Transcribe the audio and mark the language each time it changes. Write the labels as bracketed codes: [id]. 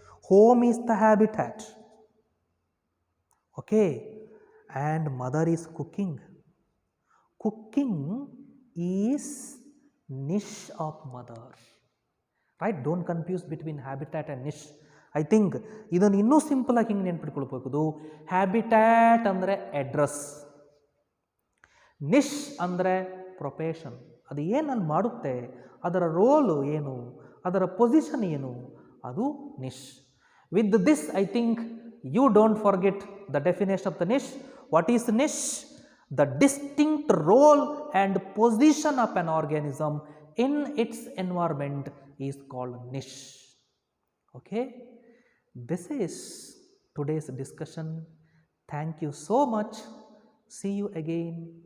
[en] Home is the habitat. Okay. And mother is cooking. Cooking is niche of mother. Right? Don't confuse between habitat and niche. I think [kn] ಇದನ್ನು ಇನ್ನೂ simple ಆಗಿ ಹಿಂಗೆ ನೆನ್ಪಿಟ್ಕೊಳ್ಬೇಕು. Habitat ಅಂದರೆ address, ನಿಶ್ ಅಂದರೆ profession. ಅದು ಏನನ್ನು ಮಾಡುತ್ತೆ, ಅದರ ರೋಲು ಏನು, ಅದರ ಪೊಸಿಷನ್ ಏನು, ಅದು ನಿಶ್. [en] With this I think you don't forget the definition of the niche. What is niche? The distinct role and position of an organism in its environment is called niche. Okay, this is today's discussion. Thank you so much. See you again.